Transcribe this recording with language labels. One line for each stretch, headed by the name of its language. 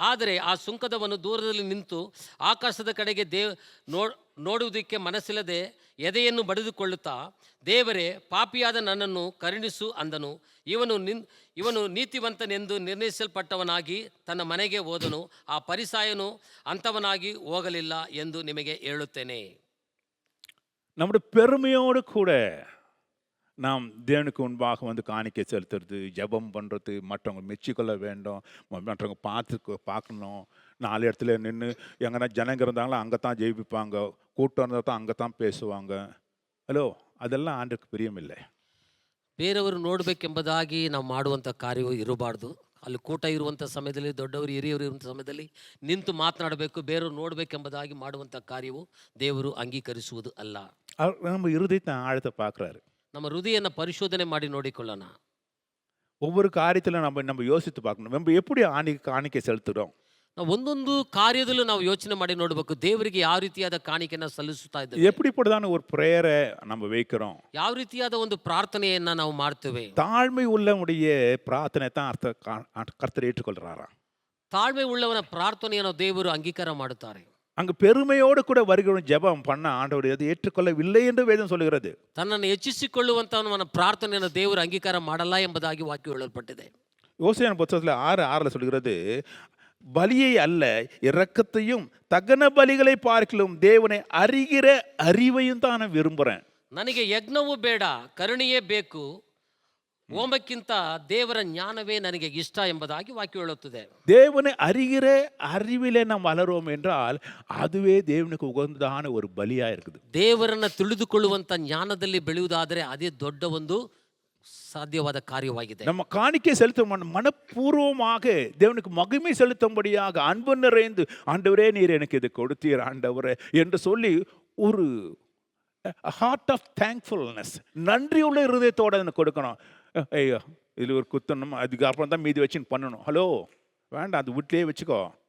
Kannada: ಆದರೆ ಆ ಸುಂಕದವನು ದೂರದಲ್ಲಿ ನಿಂತು ಆಕಾಶದ ಕಡೆಗೆ ನೋಡುವುದಕ್ಕೆ ಮನಸ್ಸಿಲ್ಲದೆ ಎದೆಯನ್ನು ಬಡಿದುಕೊಳ್ಳುತ್ತಾ, ದೇವರೇ, ಪಾಪಿಯಾದ ನನ್ನನ್ನು ಕರುಣಿಸು ಅಂದನು. ಇವನು ನೀತಿವಂತನೆಂದು ನಿರ್ಣಯಿಸಲ್ಪಟ್ಟವನಾಗಿ ತನ್ನ ಮನೆಗೆ ಹೋದನು. ಆ ಪರಿಸಾಯನು ಅಂಥವನಾಗಿ ಹೋಗಲಿಲ್ಲ ಎಂದು ನಿಮಗೆ ಹೇಳುತ್ತೇನೆ.
Tamil: நம்முடைய பெருமையோடு கூட நாம் தேவனுக்கு முன்பாக வந்து காணிக்கை செலுத்துறது, ஜெபம் பண்ணுறது, மற்றவங்க மெச்சிக்கொள்ள வேண்டும், மற்றவங்க பார்க்கணும். 4 இடத்துல நின்று எங்கன்னா ஜனங்க இருந்தாங்களோ அங்கே தான் ஜெயிப்பாங்க, கூட்டம் இருந்தால் தான் அங்கே தான் பேசுவாங்க. ஹலோ, அதெல்லாம் ஆண்டுக்கு பிரியமில்லை.
Kannada: ಬೇರೆಯವರು ನೋಡಬೇಕೆಂಬುದಾಗಿ ನಾವು ಮಾಡುವಂಥ ಕಾರ್ಯವೂ ಇರಬಾರ್ದು. ಅಲ್ಲಿ ಕೂಟ ಇರುವಂಥ ಸಮಯದಲ್ಲಿ, ದೊಡ್ಡವರು ಹಿರಿಯವರು ಇರುವಂಥ ಸಮಯದಲ್ಲಿ ನಿಂತು ಮಾತನಾಡಬೇಕು. ಬೇರೆಯವರು ನೋಡಬೇಕೆಂಬುದಾಗಿ ಮಾಡುವಂಥ ಕಾರ್ಯವು ದೇವರು ಅಂಗೀಕರಿಸುವುದು ಅಲ್ಲ.
Tamil: நம்ம இருதயத்தை ஆழத்தை பார்க்குறாரு.
Kannada: ನಮ್ಮ ಹೃದಯನ ಪರಿಶೋಧನೆ ಮಾಡಿ ನೋಡಿಕೊಳ್ಳೋಣ.
Tamil: ஒவ்வொரு காரியத்தில் நம்ம யோசித்து பார்க்கணும். நம்ம எப்படி காணிக்கை செலுத்துகிறோம்?
Kannada: ನಾವು ಒಂದೊಂದು ಕಾರ್ಯದಲ್ಲೂ ನಾವು ಯೋಚನೆ ಮಾಡಿ ನೋಡಬೇಕು, ದೇವರಿಗೆ ಯಾವ ರೀತಿಯಾದ ಕಾಣಿಕೆಯನ್ನು ಸಲ್ಲಿಸುತ್ತಾ ಇದ್ದೇವೆ,
Tamil: எப்படிப்பட்டதான ஒரு ப்ரேயரை நம்ம வைக்கிறோம்?
Kannada: ಯಾವ ರೀತಿಯಾದ ಒಂದು ಪ್ರಾರ್ಥನೆಯನ್ನ ನಾವು ಮಾಡ್ತೇವೆ.
Tamil: தாழ்மை உள்ளவனுடைய பிரார்த்தனை தான் கர்த்தர் ஏற்றுக்கொள்றாராம்.
Kannada: ತಾಳ್ಮೆ ಉಳ್ಳವನ ಪ್ರಾರ್ಥನೆಯನ್ನು ದೇವರು ಅಂಗೀಕಾರ ಮಾಡುತ್ತಾರೆ.
Tamil: அங்கு பெருமையோடு கூட வருகிற ஜெபம் பண்ண ஆண்டவர் அதை ஏற்றுக்கொள்ளவில்லை என்று வேதம் சொல்லுகிறது.
Kannada: ತನ್ನನ್ನು ಹೆಚ್ಚಿಸಿಕೊಳ್ಳುವಂತವನ ಪ್ರಾರ್ಥನೆಯನ್ನು ದೇವರು ಅಂಗೀಕಾರ ಮಾಡಲ್ಲ ಎಂಬುದಾಗಿ ವಾಕ್ಯ ಹೇಳಲ್ಪಟ್ಟಿದೆ.
Tamil: யோசேயா புத்தகத்தில் 6:6 சொல்கிறது, பலியை அல்ல இரக்கத்தையும் தகன பலிகளை பார்க்கிலும் தேவனை அறிகிற அறிவையும் தான் நான் விரும்புகிறேன்.
Kannada: ನನಗೆ ಯಜ್ಞವೂ ಬೇಡ, ಕರುಣೆಯೇ ಬೇಕು, ಹೋಮಕ್ಕಿಂತ ದೇವರ ಜ್ಞಾನವೇ ನನಗೆ ಇಷ್ಟ ಎಂಬುದಾಗಿ ವಾಕ್ಯ ಹೇಳುತ್ತದೆ.
Tamil: தேவனை அறிகிற அறிவிலே நாம் வளருவோம் என்றால் அதுவே தேவனுக்கு உகந்ததான ஒரு பலியா இருக்குது.
Kannada: ದೇವರನ್ನ ತಿಳಿದುಕೊಳ್ಳುವಂತ ಜ್ಞಾನದಲ್ಲಿ ಬೆಳೆಯುವುದಾದರೆ ಅದೇ ದೊಡ್ಡ ಒಂದು ಸಾಧ್ಯವಾದ ಕಾರ್ಯವಾಗಿದೆ.
Tamil: நம்ம காணிக்கை செலுத்தும் மனப்பூர்வமாக தேவனுக்கு மகிமை செலுத்தும்படியாக அன்பு நிறைந்து, ஆண்டவரே நீர் எனக்கு இது கொடுத்தீர் ஆண்டவரே என்று சொல்லி ஒரு
English: heart of thankfulness,
Tamil: நன்றியுள்ள இருதயத்தோடு எனக்கு கொடுக்கணும். ஐயோ இதில் ஒரு குத்தணும், அதுக்கு அப்புறம் தான் மீதி வச்சு பண்ணணும். ஹலோ வேண்டாம், அது வீட்டிலே வச்சுக்கோ.